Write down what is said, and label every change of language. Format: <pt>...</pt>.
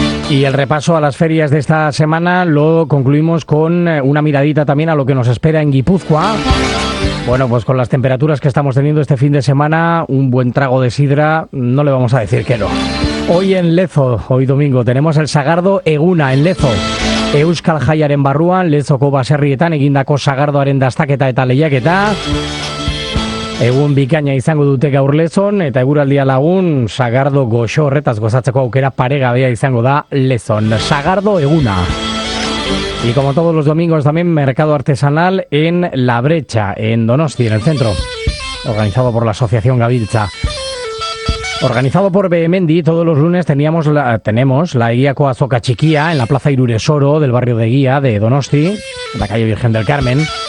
<es>Y el repaso a las ferias de esta semana lo concluimos con una miradita también a lo que nos espera en Guipúzcoa. Bueno, pues con las temperaturas que estamos teniendo este fin de semana, un buen trago de sidra, no le vamos a decir que no. Hoy en Lezo, hoy domingo, tenemos el Sagardo Eguna en Lezo.</es> <eu>Euskal Jaiaren barruan, Lezoko baserrietan egindako sagardoaren dastaketa eta lehiaketa. Egun bikaina izango dute gaur Lezon, eta eguraldia lagun, sagardo goxo horretaz gozatzeko aukera paregabea izango da Lezon. Sagardo Eguna.</eu> <es>Y como todos los domingos también, mercado artesanal en La Brecha, en Donosti, en el centro. Organizado por la Asociación Gabiltza. Organizado por Behemendi, todos los lunes tenemos la Eguiako Azoka Txikia en la Plaza Iruresoro del barrio de Eguía de Donosti, en la calle Virgen del Carmen.</es>